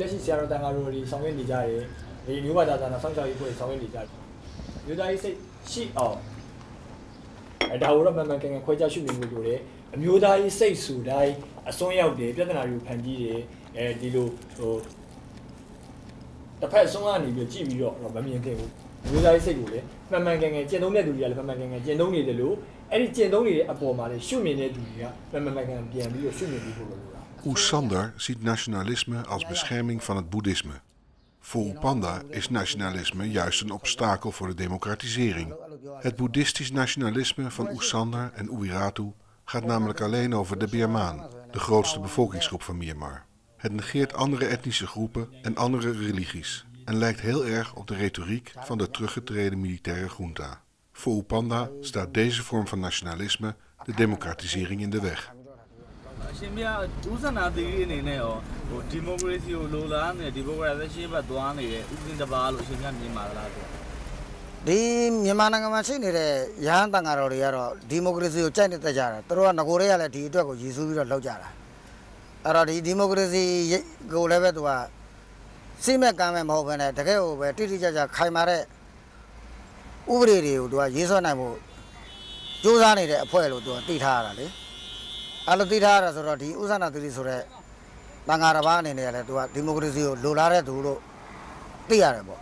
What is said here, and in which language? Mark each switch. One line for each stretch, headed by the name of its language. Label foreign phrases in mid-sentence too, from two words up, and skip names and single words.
Burmese: လက်ရှိဆရာတော်တန်ဃာတော်တွေဆောင်ရွက်နေကြတယ်ဒီမျိုးဘာသာသာနာဆောင်းချောက်ရေးဖွဲ့ဆောင်ရွက်နေကြတယ်အမျိုးသားရေးစိတ်ရှိအောင်ဒါကိုတော့မှန်မှန်ကန်ကန်ခွဲခြားရှုမြင်မှုလိုတယ်အမျိုးသားရေးစိတ်ဆိုတိုင်းအစွန်းရောက်တယ်ပြဿနာတွေကိုဖန်တီးတယ်ဒီလိုဟိုတစ်ဖက်အစွန်းကနေပြီးကြည့်ပြီးတော့မမြင်ခဲ့ဘူးအမျိုးသားရေးစိတ်ကိုလည်းမှန်မှန်ကန်ကန်ကျင့်သုံးတဲ့သူတွေကလည်းမှန်မှန်ကန်ကန်ကျင့်သုံးနေတယ်လို့အဲ့ဒီကျင့်သုံးနေတဲ့အပေါ်မှာလည်းရှုမြင်တဲ့သူတွေကမှန်မှန်ကန်ကန်ပြန်ပြီးတော့ရှုမြင်ပြီးဖို့လိုတာ
Dutch: U Sandar ziet nationalisme als bescherming van het boeddhisme. Voor Upanda is nationalisme juist een obstakel voor de democratisering. Het boeddhistisch nationalisme van U Sandar en Uiratu gaat namelijk alleen over de Birmaan, de grootste bevolkingsgroep van Myanmar. Het negeert andere etnische groepen en andere religies en lijkt heel erg op de retoriek van de teruggetreden militaire junta. Voor Upanda staat deze vorm van nationalisme de democratisering in de weg.
Burmese: အရှင်မြတ်ဦးဇနာသီရိအနေနဲ့ရောဟိုဒီမိုကရေစီကိုလိုလားနေဒီမိုကရေစီရှေ့ဘက်သွားနေတဲ့ဥပဒေတစ်ပါးလို့အရှင်မြတ်မြင်ပါလားဆို ဒီမြန်မာနိုင်ငံမှာရှိနေတဲ့ရဟန်းတန်ဃာတော်တွေကတော့ဒီမိုကရေစီကိုကြိုက်နေတဲ့ကြတာသူတို့ကငကိုတွေကလည်းဒီအတွက်ကိုရည်စူးပြီးတော့လှုပ်ကြတာအဲ့တော့ဒီမိုကရေစီကိုလည်းပဲသူကစိတ်မဲ့ကမ်းမဲ့မဟုတ်ဘဲနဲ့တကယ်ကိုပဲတိတိကျကျခိုင်မာတဲ့ဥပဒေတွေကိုသူကရေးဆွဲနိုင်ဖို့ကြိုးစားနေတဲ့အဖွဲ့လို့သူကသိထားရတာလေအဲ့လိုသိထားရတာဆိုတော့ဒီဥစ္စာနာသတိဆိုတဲ့တန်ဃာတစ်ပါးအနေနဲ့လည်းသူကဒီမိုကရေစီကိုလိုလားတဲ့သူလို့သိရတယ်ပေါ့